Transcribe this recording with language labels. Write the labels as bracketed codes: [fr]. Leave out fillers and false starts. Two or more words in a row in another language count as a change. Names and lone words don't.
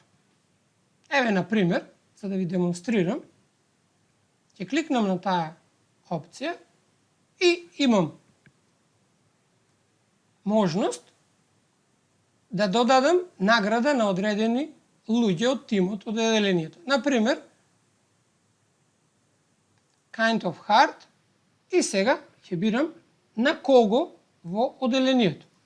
[mk] Еве, например, за да ви демонстрирам, ќе кликнам на таа опција и имам можност да додадам награда на одредени луѓе од тимот, од одделението. Например, [en] kind of hard, [mk] и сега ќе бирам на кого во одделението.